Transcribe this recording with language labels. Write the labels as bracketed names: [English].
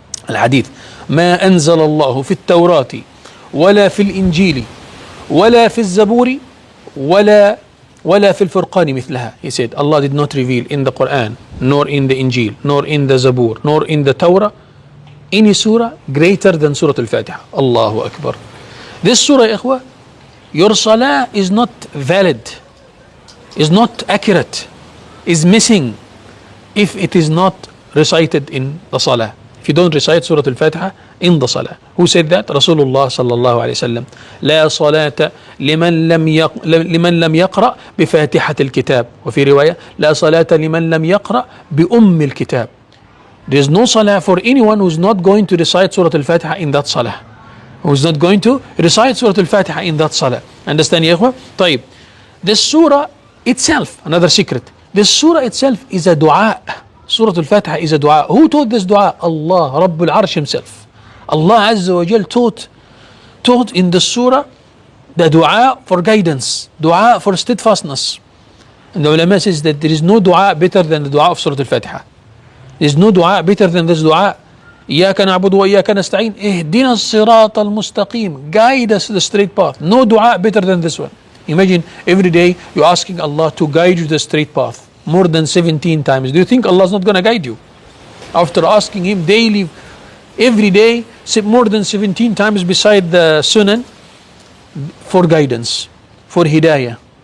[Arabic] الحديث ما أنزل الله في التوراة ولا في الإنجيل ولا في الزبور ولا في الفرقان مثلها. [English] He said Allah did not reveal in the Quran, nor in the Injil, nor in the Zabur, nor in the Torah any surah greater than Surah Al-Fatiha. Allahu Akbar. This surah, ikhwa, your salah is not valid, is not accurate, is missing if it is not recited in the salah. If you don't recite Surah Al-Fatiha in the salah. Who said that? Rasulullah sallallahu alayhi wa sallam. [Arabic] لا صلاة لمن لم يقرأ بفاتحة الكتاب. وفي رواية لا صلاة لمن لم يقرأ بأم الكتاب. [English] There is no salah for anyone who is not going to recite Surah Al-Fatiha in that salah. Who is not going to recite Surah Al-Fatiha in that salah. Understand, ya ikhwa? [Arabic] طيب. [English] This surah itself, another secret. This surah itself is a dua. Surah Al-Fatiha is a dua. Who taught this dua? Allah, Rabbul Arsh himself. Allah Azza wa Jal taught in the surah the dua for guidance, dua for steadfastness. And the ulama says that there is no dua better than the dua of Surah Al-Fatiha. There is no dua better than this dua. [Arabic] إياك نعبد وإياك نستعين اهدنا الصراط المستقيم. [English] Guide us to the straight path. No dua better than this one. Imagine every day you're asking Allah to guide you to the straight path. More than 17 times. Do you think Allah is not going to guide you? After asking Him daily, every day, more than 17 times beside the Sunan for guidance, for hidayah.